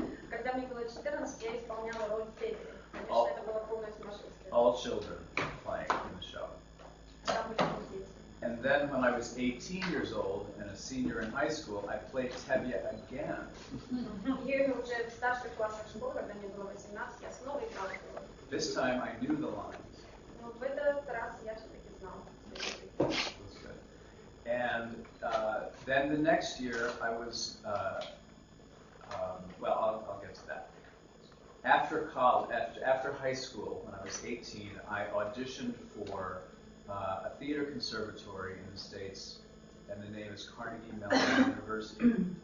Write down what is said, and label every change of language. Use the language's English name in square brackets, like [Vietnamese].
[Russian] Когда мне было 14, я исполняла роль Теви. Конечно, это было полное сумасшествие. [English] All children playing in the show. [Russian] Там были дети. [English] And then when I was 18 years old and a senior in high school, I played Tevye again. [Russian] И уже в старших классах школы, когда мне было 18, я снова играла в роль. [English] This time I knew the lines. [Russian] Но в этот раз я все-таки знала. [English] Was good. And then the next year I was, I'll get to that. After college, after high school, when I was 18, I auditioned for a theater conservatory in the States, and the name is Carnegie Mellon University.